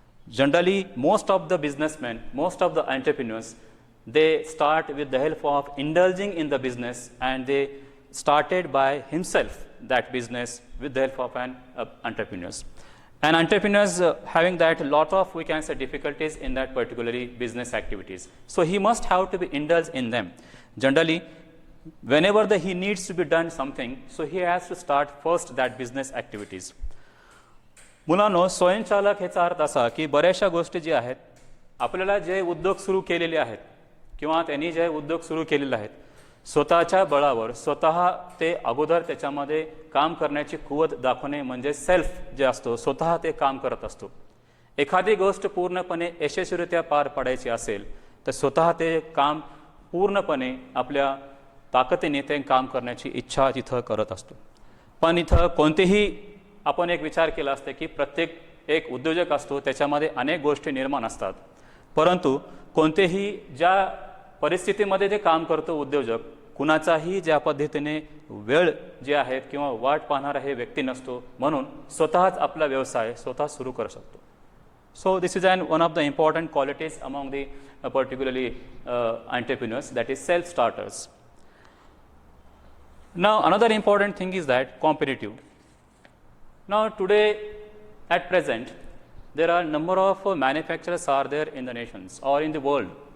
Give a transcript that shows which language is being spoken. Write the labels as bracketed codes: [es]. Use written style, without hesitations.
[en] Generally, most of the businessmen, most of the entrepreneurs, they start with the help of indulging in the business, and they started by himself that business with the help of an entrepreneurs. And entrepreneurs having that lot of, we can say, difficulties in that particularly business activities. So he must have to be indulged in them. Generally, whenever he needs to be done something, so he has to start first that business activities. [mr] मुलांनो, स्वयंचालक ह्याचा अर्थ असा की बऱ्याचशा गोष्टी जी आहेत आपल्याला जे उद्योग सुरू केलेले आहेत किंवा त्यांनी जे उद्योग सुरू केलेले आहेत स्वतःच्या बळावर स्वतः ते अगोदर त्याच्यामध्ये काम करण्याची कुवत दाखवणे म्हणजे सेल्फ जे असतो स्वतः ते काम करत असतो. एखादी गोष्ट पूर्णपणे यशस्वीरित्या पार पाडायची असेल तर स्वतः ते काम पूर्णपणे आपल्या ताकदीने ते काम करण्याची इच्छा तिथं करत असतो. पण इथं कोणतेही आपण एक विचार केला असते की प्रत्येक एक उद्योजक असतो त्याच्यामध्ये अनेक गोष्टी निर्माण असतात, परंतु कोणतेही ज्या परिस्थितीमध्ये ते काम करतो उद्योजक कुणाचाही ज्या पद्धतीने वेळ जे आहेत किंवा वाट पाहणारा हे व्यक्ती नसतो, म्हणून स्वतःच आपला व्यवसाय स्वतः सुरू करू शकतो. [en] So this is one of the important qualities among the particularly entrepreneurs, that is self-starters. Now another important thing is that competitive. Now today at present there are number of manufacturers are there in the nations or in the world.